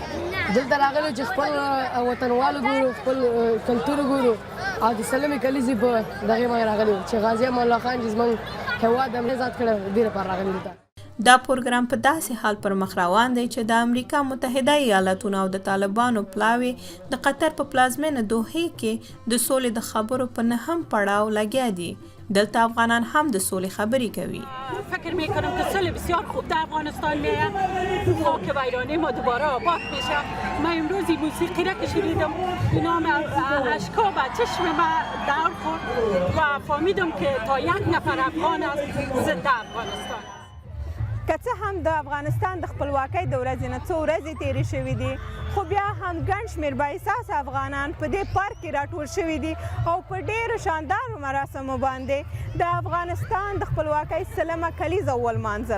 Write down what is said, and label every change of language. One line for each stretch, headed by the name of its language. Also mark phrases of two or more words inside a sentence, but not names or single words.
Pashto: دلته راغلو چې خپل وطنوالو ګورو، خپل کلتور ګورو او د سلمې کلیزې په دغې باندې راغلي چې غازي امان الله خان چې زموږ هېواد آزاد کړی دې لپاره راغلي دلته. دا پروګرام په داسې حال پر مخ روان دی چې د امریکا متحده ایالاتونو او د طالبانو پلاوی د قطر په پلازمینه دوحې کې د سولې د خبرو په نهم پړاو لګیا دي. دلته افغانان هم د سولې خبرې کوي.
Persian: فکر میکنم که صلح بسیار خوب در افغانستان میه، خاک ویرانه ما دوباره آباد میشه. من امروز این موسیقی را که شنیدم اینا اشکا به چشم من دور خورد و فهمیدم که تا یک نفر افغان است ضد افغانستان.
Pashto: که څه هم د افغانستان د خپلواکۍ د ورځې نه څو ورځې تېرې شوي دي خو بیا هم ګڼ شمېر بااحساسه افغانان په دې پارک کې راټول شوي دي او په ډېرو شاندارو مراسمو باندې د افغانستان د خپلواکۍ سلمه کلیزه ولمانځله.